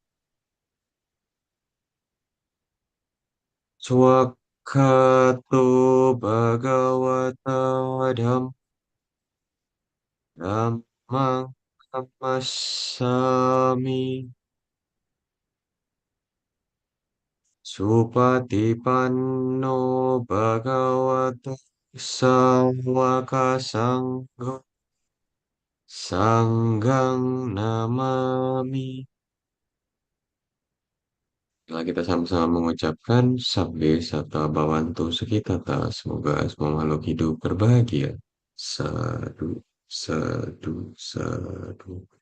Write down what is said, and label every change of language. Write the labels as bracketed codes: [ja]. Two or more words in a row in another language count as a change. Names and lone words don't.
[pi] Swakhato Bhagavata Dhammang Namassami Supatipanno Bhagavata Sawaka Sangho Sanggang Namami. [id] Setelah kita sama-sama mengucapkan [pi] Sabbe Sata Bhavantu Sukhitata, [id] semoga semua makhluk hidup berbahagia. [pi] Sadu, sadu, sadu.